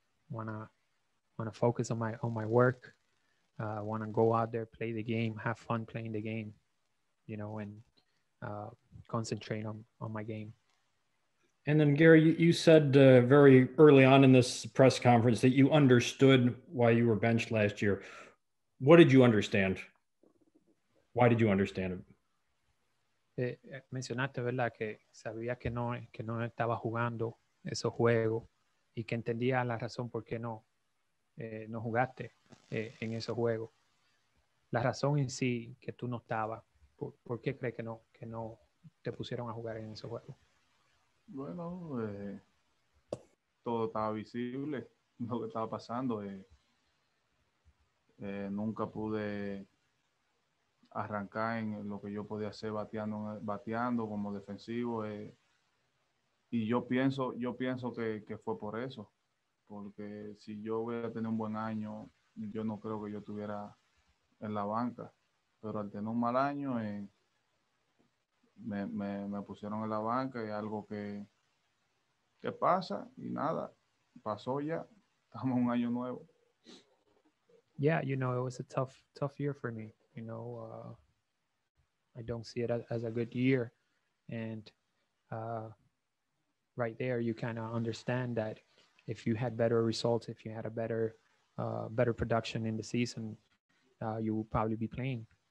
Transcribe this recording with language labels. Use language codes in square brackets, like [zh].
[en] Wanna focus on my work. Wanna go out there, play the game, have fun playing the game, you know, and concentrate on my game. And then, Gary, you said very early on in this press conference that you understood why you were benched last year. What did you understand? Why did you understand it? [es] Mencionaste, ¿verdad? Que sabía que no estaba jugando esos juegos y que entendía la razón por qué no jugaste en esos juegos. La razón en sí que tú no estabas, ¿por qué crees que no te pusieron a jugar en esos juegos? Bueno, todo estaba visible, lo que estaba pasando. Nunca pude arrancar en lo que yo podía hacer bateando como defensivo. Y yo pienso que fue por eso, porque si yo hubiera tenido un buen año, yo no creo que yo estuviera en la banca, pero al tener un mal año, me pusieron en la banca y algo que pasa y nada, pasó ya, estamos en un año nuevo. [en] Yeah, you know, it was a tough year for me. You know, I don't see it as a good year, and right there, you kind of understand that if you had better results, if you had a better production in the season, you will probably be playing.